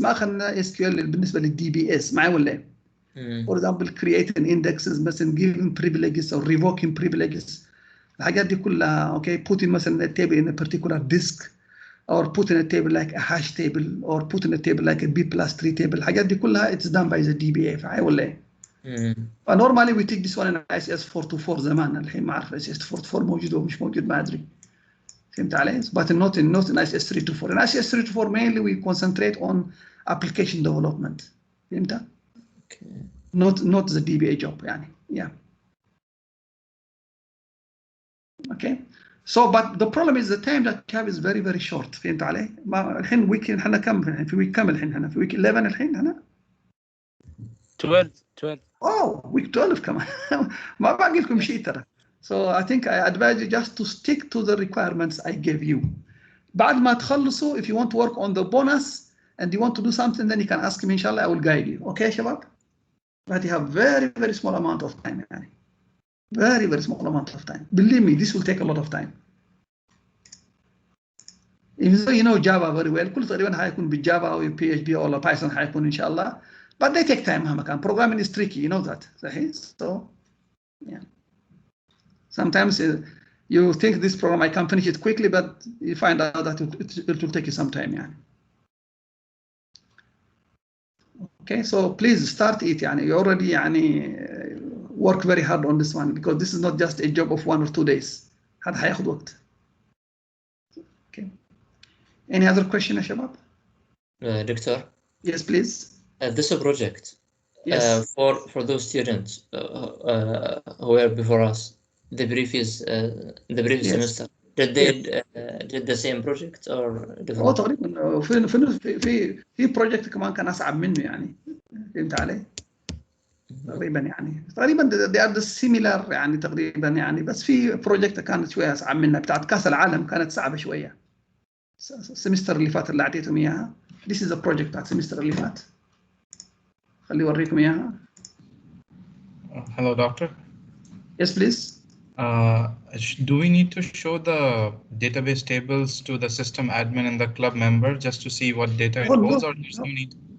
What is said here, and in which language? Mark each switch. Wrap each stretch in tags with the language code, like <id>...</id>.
<ar>ما أخذنا SQL بالنسبة للDBS معي ولا إيه؟</ar> <en>For example, creating indexes مثلا, giving privileges or revoking privileges.</en> <ar>الحاجات دي كلها,</ar> <en>okay, putting مثلا a table in a particular disk, or putting a table like a hash table, or putting a table like a B+3 table.</en> <ar>الحاجات دي كلها</ar> <en>it's done by the DBA معي ولا إيه؟ Normally we take this one in</en> <ar>ICS 424 زمان, الحين ما أعرف ICS 424 موجود أو مش موجود ما أدري. فهمت علي؟</ar> <en>But not in ICS 324. In ICS 324 mainly we concentrate on application development.</en> <ar>فهمت؟</ar> <en>Okay. Not the DBA job يعني. Yeah. Okay. So but the problem is the time that you have is very very short.</en> <ar>فهمت علي؟ ما الحين week إحنا كم الحين في week كم الحين إحنا في week 11 الحين هنا؟</ar> <en>12. Oh, week 12 كمان.</en> <ar>ما باقي لكم شيء ترى.</ar> <en>So I think I advise you just to stick to the requirements I gave you.</en> <ar>بعد ما تخلصوا,</ar> <en>if you want to work on the bonus and you want to do something, then you can ask me, inshallah, I will guide you. Okay, Shabab? But you have very, very small amount of time. Very, very small amount of time. Believe me, this will take a lot of time. Even though you know Java very well,</en> <ar>كل تقريبا حيكون بالجافا أو PHP أو Python حيكون إن شاء الله.</ar> <en>But they take time</en> <ar>مهما كان.</ar> <en>Programming is tricky, you know that. So, yeah. Sometimes you think this program I can finish it quickly, but you find out that it will take you some time.</en> <ar>يعني.</ar> <en>Okay, so please start it. يعني. You already يعني, work very hard on this one because this is not just a job of 1 or 2 days.</en> <ar>هذا حياخد وقت. Okay.</ar> <en>Any other question يا شباب? Doctor? Yes, please. This project, yes. For those students who were before us, the previous yes. semester, did they did the same project or different?</en> <ar>تقريبا في project كمان كان أصعب منه يعني. فهمت علي؟ تقريبا يعني</ar> <en>they are the similar</en> <ar>يعني تقريبا يعني, بس في project كانت شوية أصعب منها, بتاعت كأس العالم كانت صعبة شوية. السمستر اللي فات اللي أعطيتهم إياها.</ar> <en>This is a project</en> <ar>بتاعت السمستر اللي فات. خلي أوريكم إياها.</ar> <en>Hello, doctor. Yes, please. Do we need to show the database tables to the system admin and the club member just to see what data it holds, or there's no need?</en>